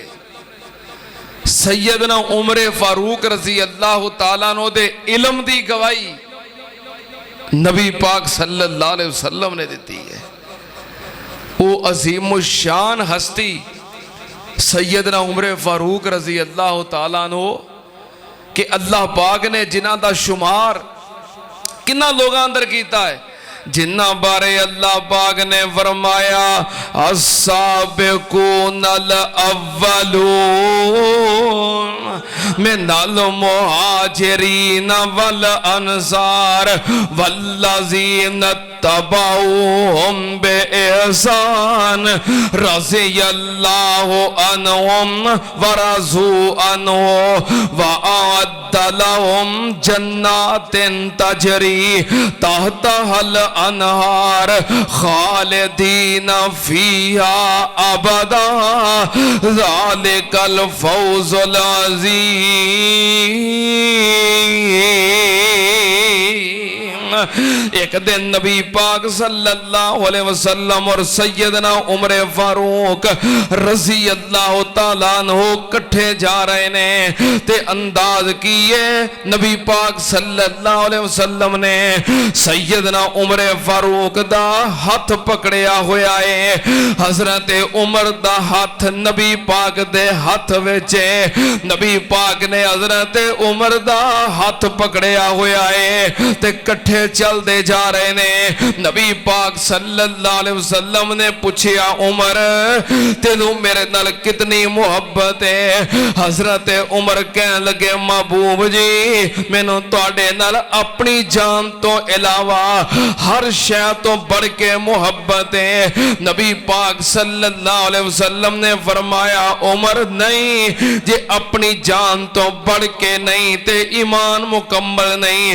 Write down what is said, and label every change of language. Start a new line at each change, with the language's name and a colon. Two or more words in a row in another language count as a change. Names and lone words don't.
Punjabi: سیدنا عمر فاروق رضی اللہ تعالیٰ عنہ دے علم دی گواہی نبی پاک صلی اللہ علیہ وسلم نے دیتی ہے. وہ عظیم الشان ہستی سیدنا عمر فاروق رضی اللہ تعالیٰ عنہ کہ اللہ پاک نے جنہ دا شمار کنہ لوگاں اندر کیتا ہے، جنہ بارے اللہ پاک نے فرمایا
Arabic: السابقون الاولون من المہاجرین والانصار والذین اتبعوہم بإحسان رضی اللہ عنہم ورضوا عنہ وأعد لهم جنات تجری تحتها الانہار خالدین فیہا ابدا ذالک الفوز العظیم.
Punjabi: ایک دن نبی پاک صلی اللہ علیہ وسلم اور سیدنا عمر فاروق رضی اللہ تعالیٰ عنہ کٹھے جا رہے نے تے انداز کیے نبی پاک صلی اللہ علیہ وسلم نے سیدنا عمر فاروق دا ہاتھ پکڑیا ہویا ہے. حضرت عمر دا ہاتھ نبی پاک دے ہاتھ وچے، نبی پاک نے حضرت عمر دا ہاتھ پکڑیا ہویا ہے تے کٹھے چل دے جا رہے نے. نبی پاک صلی اللہ علیہ وسلم نے پوچھیا عمر تینوں میرے نال کتنی محبت ہے؟ حضرت عمر کہنے لگے محبوب جی مینوں تواڈے نال اپنی جان تو علاوہ ہر شے تو بڑھ کے محبت ہے. نبی پاک صلی اللہ علیہ وسلم نے فرمایا عمر نہیں جے اپنی جان تو بڑھ کے نہیں تے ایمان مکمل نہیں.